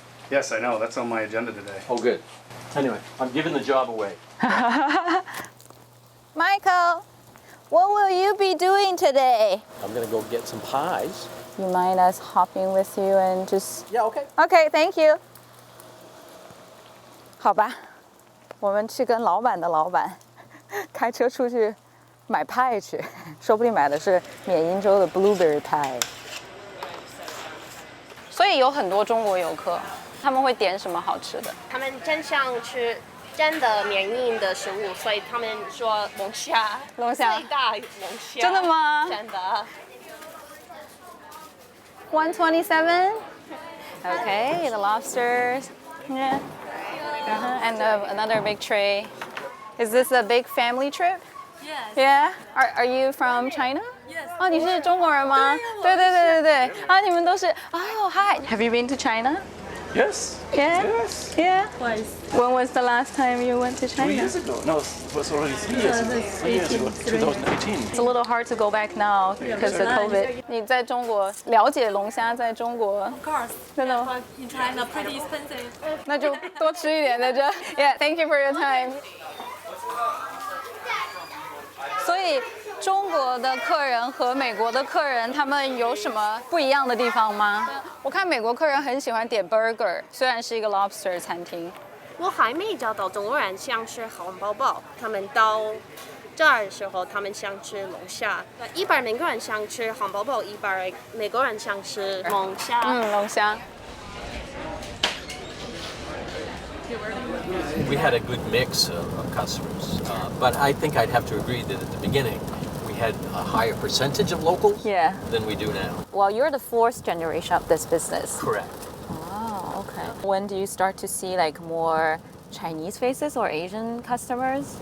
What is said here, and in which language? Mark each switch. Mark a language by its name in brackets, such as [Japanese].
[English] Yes, I know. That's on my agenda today. Oh, good. Anyway, I'm giving the job away. Michael, what will you be doing today? I'm going to go get some pies. You mind us hopping with you and just... Yeah, okay. Okay, thank you. [Chinese] 好吧，我们去跟老板的老板开车出去买派去，说不定买的是缅因州的 [English] blueberry pie。 [Chinese] 所以有很多中国游客，他们会点什么好吃的？他们真想吃真的缅因的食物，所以他们说龙虾，龙虾最大龙虾。真的吗？真的。 [English] 127. Okay, the lobsters. Yeah. And another big tray. Is this a big family trip? Yes. Yeah. Are you from China? Yes. [Chinese] 哦，你是中国人吗？对。啊，你们都是。 [English] Oh, hi. Have you been to China? Yes. Yeah. Yes. Yeah. Twice. When was the last time you went to China? 3 years ago. No, it was already 3 years ago. 3 years ago. 2018. It's a little hard to go back now because of COVID. [Chinese] 你在中国了解龙虾在中国？ [English] Of course. [Chinese] 真的吗？ [English] But in China, pretty expensive. [Chinese] 那就多吃一点在这。 [English] Yeah, thank you for your time. [Chinese] 所以中国的客人和美国的客人，他们有什么不一样的地方吗？我看美国客人很喜欢点 burger， 虽然是一个 lobster 餐厅。我还没找到中国人想吃汉堡包，他们到这儿的时候，他们想吃龙虾。一般美国人想吃汉堡包，一般美国人想吃龙虾。龙虾。 [English] We had a good mix of customers, but I think I'd have to agree that at the beginning we had a higher percentage of locals than we do now. Well, you're the 4th generation of this business. Correct. Oh, okay. When do you start to see like more Chinese faces or Asian customers?